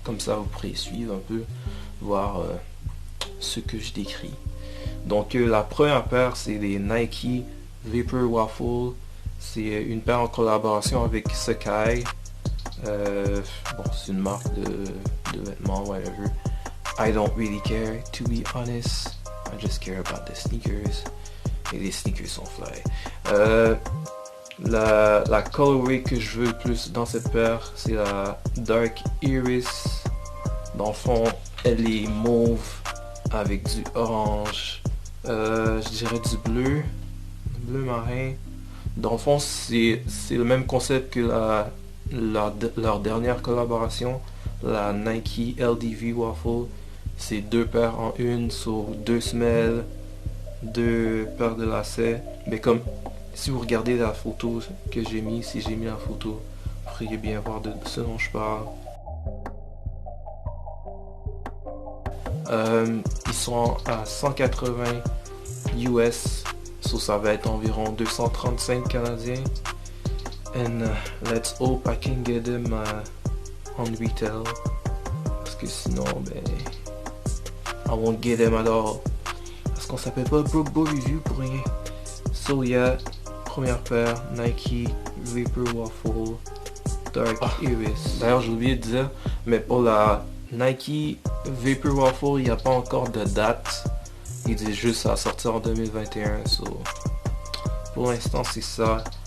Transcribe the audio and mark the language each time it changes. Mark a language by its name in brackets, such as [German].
[French] Comme ça vous pourrez suivre un peu, voir ce que je décris. Donc la première paire c'est les Nike Vapor Waffle. C'est une paire en collaboration avec Sacai. Bon, c'est une marque de vêtements, whatever. [English] I don't really care, to be honest. I just care about the sneakers. [French] Et les sneakers sont fly. La colorway que je veux plus dans cette paire, c'est la Dark Iris. Dans le fond, elle est mauve avec du orange. Je dirais du bleu marin. Dans le fond, c'est le même concept que leur dernière collaboration, la Nike LDV Waffle. C'est deux paires en une, sur deux semelles, deux paires de lacets. Mais comme si vous regardez la photo que j'ai mis, si j'ai mis la photo, vous pourriez bien voir de ce dont je parle. Ils sont à 180 US, so ça va être environ 235 canadiens. [English] And let's hope I can get them on retail. [French] Parce que sinon, ben, [English] I won't get them at all. [French] Parce qu'on s'appelle pas Broke Boy Review pour rien. [English] So yeah, [French] première paire, Nike Vapor Waffle Dark Iris. D'ailleurs, j'ai oublié de dire, mais pour la Nike Vapor Waffle, il n'y a pas encore de date. Il dit juste à sortir en 2021. So, pour l'instant, c'est ça.